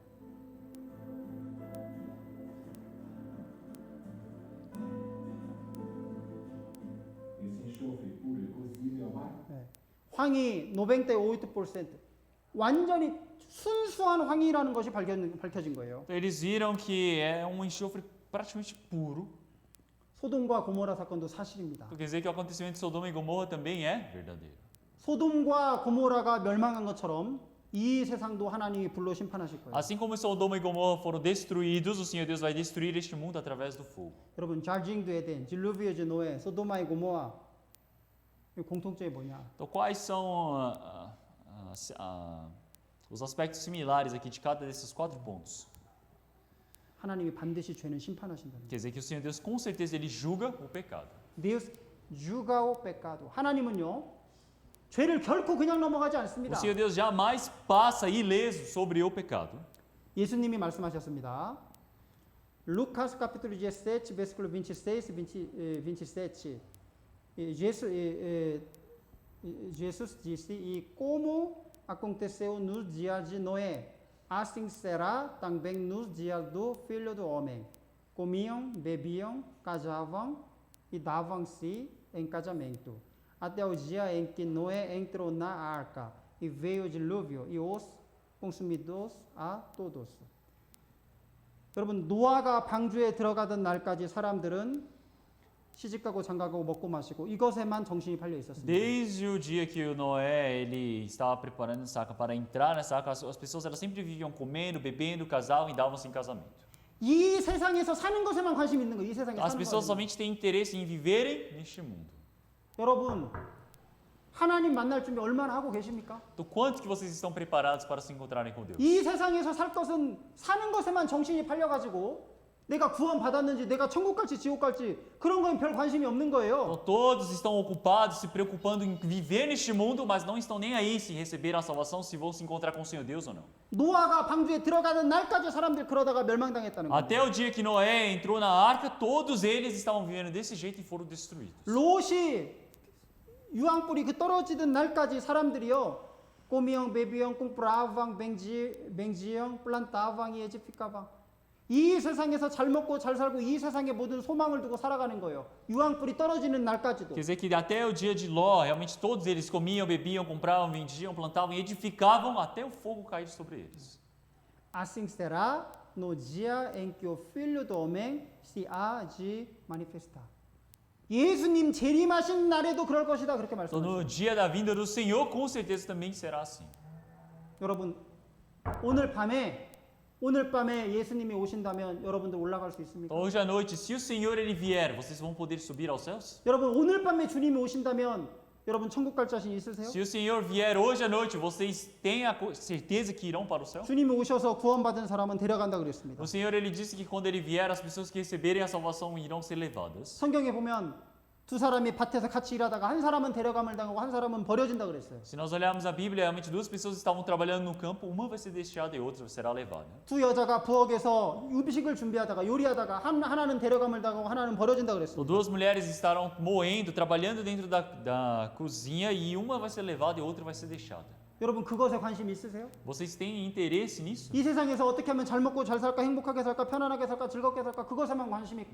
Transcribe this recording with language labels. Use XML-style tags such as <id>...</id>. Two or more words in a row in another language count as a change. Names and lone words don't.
<pt>Esse enxofre puro é possível ao mar?</pt> <ko>황이 98% 완전히 순수한 황이라는 것이 밝혀진 거예요.</ko> <pt>Então eles viram que é um enxofre praticamente puro.</pt> <ko>소돔과 고모라 사건도 사실입니다.</ko> <pt>Então, quer dizer que o acontecimento de Sodoma e Gomorra também é verdadeiro.</pt> <ko>소돔과 고모라가 멸망한 것처럼 이 세상도 하나님이 불로 심판하실 거예요.</ko> <pt>Assim como Sodoma e Gomorra foram destruídos, o Senhor Deus vai destruir este mundo através do fogo.</pt> <ko>여러분</ko> <pt>jardim do Éden, dilúvio de Noé,</pt> <ko>소돔과 고모라 이 공통점이 뭐냐?</ko> <pt>Então quais são os aspectos similares aqui de cada desses 4 pontos?</pt> <ko>하나님이 반드시 죄는 심판하신다는 거예요.</ko> <pt>Quer dizer que o Senhor Deus, com certeza, Ele julga o pecado. Deus julga o pecado.</pt> <ko>하나님은요 죄를 결코 그냥 넘어가지</ko> <pt>O</pt> <ko>않습니다.</ko> <pt>Senhor Deus jamais passa ileso sobre o pecado.</pt> <ko>예수님이 말씀하셨습니다.</ko> <pt>Lucas capítulo 17, versículo 26 e 27. Jesus disse: "E como aconteceu nos dias de Noé, assim será também nos dias do Filho do Homem. Comiam, bebiam, casavam e davam-se em casamento, até o dia em que Noé entrou na arca e veio o dilúvio e os consumiu a todos."</pt> <ko>여러분, 노아가 방주에 들어가던 날까지 사람들은 시집가고 장가가고 먹고 마시고 이것에만 정신이 팔려 있었습니다.</ko> <pt>Desde o dia que o Noé ele estava preparando essa arca para entrar nessa arca, as pessoas elas sempre viviam comendo, bebendo, casavam e davam-se em casamento.</pt> <ko>이 세상에서 사는 것에만 관심이 있는 거예요. 이 세상에</ko> <pt>As</pt> <ko>사는</ko> <pt>pessoas</pt> <ko>것에만.</ko> <pt>somente têm interesse em viverem neste mundo.</pt> <ko>여러분, 하나님 만날 준비 얼마나 하고 계십니까?</ko> <pt>Então, quanto que vocês estão preparados para se encontrarem com Deus?</pt> <ko>이 세상에서 살 것은 사는 것에만 정신이 팔려가지고 내가 구원 받았는지 내가 천국 갈지 지옥 갈지 그런 건 별 관심이 없는 거예요.</ko> <pt>Então, todos estão ocupados, se preocupando em viver neste mundo, mas não estão nem aí se receber a salvação, se vão se encontrar com o Senhor Deus ou não.</pt> <ko>노아가 방주에 들어가는 날까지 사람들 그러다가 멸망당했다는 거예요.</ko> <pt>Até o dia que Noé entrou na arca, todos eles estavam vivendo desse jeito e foram destruídos.</pt> <ko>롯이 유황불이 그 떨어지던 날까지 사람들이요</ko> <pt>comiam, bebiam, compravam, vendiam, plantavam e edificavam.</pt> <ko>이 세상에서 잘 먹고 잘 살고 이 세상의 모든 소망을 두고 살아가는 거예요. 유황불이 떨어지는 날까지도.</ko> <pt>Quer dizer que até o dia de Ló, realmente todos eles comiam, bebiam, compravam, vendiam, plantavam e edificavam até o fogo cair sobre eles. Assim será no dia em que o Filho do Homem se há de manifestar.</pt> <ko>예수님 재림하신 날에도 그럴 것이다 그렇게</ko> <pt>Então,</pt> <ko>말씀하셨어요.</ko> <pt>no dia da vinda do Senhor, com certeza também será assim.</pt> <ko>여러분 오늘 밤에 예수님이 오신다면 여러분들 올라갈 수 있습니까?</ko> <pt>Então, hoje à noite, se o Senhor ele vier, vocês vão poder subir aos céus?</pt> <ko>여러분 오늘 밤에 주님이 오신다면 여러분 천국 갈 자신 있으세요?</ko> <pt>Se o Senhor vier hoje à noite, vocês têm a certeza que irão para o céu?</pt> <ko>주님이 오셔서 구원받은 사람은 데려간다 그랬습니다.</ko> <pt>O Senhor ele disse que quando ele vier, as pessoas que receberem a salvação irão ser levadas.</pt> <ko>성경에 보면 두 사람이 밭에서 같이 일하다가 한 사람은 데려감을 당하고 한 사람은 버려진다 그랬어요.</ko> <pt>Se nós olharmos a Bíblia, realmente duas pessoas estavam trabalhando no campo, uma vai ser deixada e outra será levada.</pt> <ko>두 여자가 부엌에서 음식을 준비하다가 요리하다가 하나는 데려감을 당하고 하나는 버려진다</ko> <pt>Então,</pt> <ko>그랬어요.</ko> <pt>duas mulheres estarão moendo, trabalhando dentro da cozinha e uma vai ser levada e outra vai ser deixada.</pt> <ko>여러분 그것에 관심 있으세요?</ko> <pt>Vocês têm interesse nisso?</pt> <ko>이 세상에서 어떻게 하면 잘 먹고 잘 살까, 행복하게 살까, 편안하게 살까, 즐겁게 살까 그것에만 관심 있고</ko>